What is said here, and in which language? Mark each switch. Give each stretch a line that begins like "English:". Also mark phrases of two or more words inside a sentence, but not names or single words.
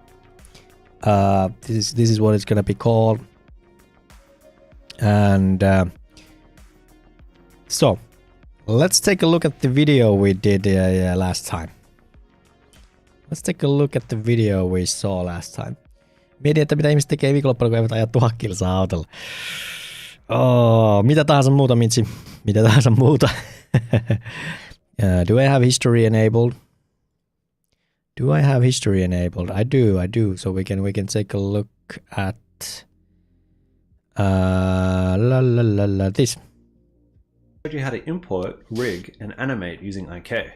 English: This is what it's gonna be called. And so let's take a look at the video we did last time. Let's take a look at the video we saw last time.
Finnish: Mietin, että mitä ihmiset tekee viikonloppuna, kun eivät ajaa 1000 kilsaa autolla. Oh, mitä tahansa muuta, Mitsi. Mitä tahansa muuta.
English: Do I have history enabled? Do I have history enabled? I do. So we can take a look at this. Showed you how to import, rig, and animate using IK.